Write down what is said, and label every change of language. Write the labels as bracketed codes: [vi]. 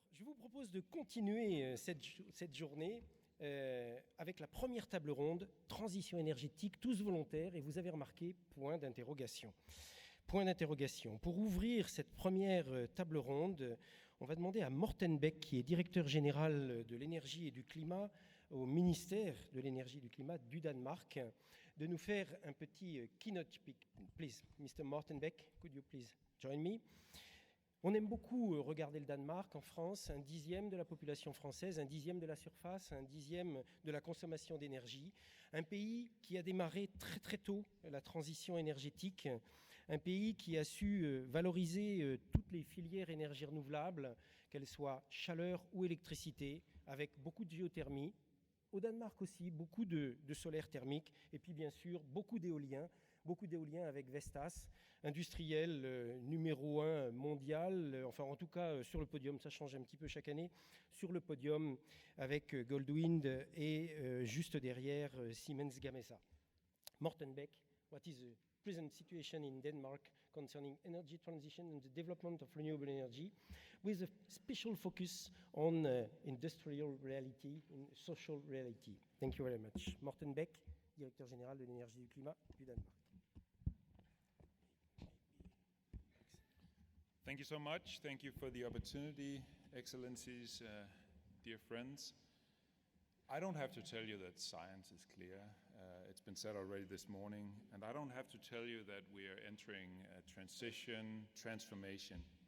[fr] vous propose de continuer cette journée avec la première table ronde, transition énergétique, tous volontaires, et vous avez remarqué, point d'interrogation. Point d'interrogation. Pour ouvrir cette première table ronde, on va demander à Morten BÆK, qui est directeur général de l'énergie et du climat au Ministère de l'énergie et du climat du Danemark, de nous faire un petit keynote speak. [en] Please, Mr. Morten BÆK, could you please join me? [fr] On aime beaucoup regarder le Danemark en France, 1/10 de la population française, 1/10 de la surface, 1/10 de la consommation d'énergie. Un pays qui a démarré très très tôt la transition énergétique, un pays qui a su valoriser toutes les filières énergies renouvelables, qu'elles soient chaleur ou électricité, avec beaucoup de géothermie. Au Danemark aussi, beaucoup de solaire thermique, et puis bien sûr beaucoup d'éolien avec Vestas, industriel numéro 1 mondial, enfin en tout cas sur le podium, ça change un petit peu chaque année, sur le podium avec Goldwind et juste derrière Siemens Gamesa. [en] Morten BÆK, what is the present situation in Denmark concerning energy transition and the development of renewable energy, with a special focus on industrial reality and social reality? Thank you very much. [fr] Morten BÆK, Directeur Général de l'énergie et du climat du Danemark. [en] Thank you so much. Thank you for the opportunity, Excellencies, dear friends. I don't have to tell you that science is clear. It's been said already this morning, and I don't have to tell you that we are entering a transformation.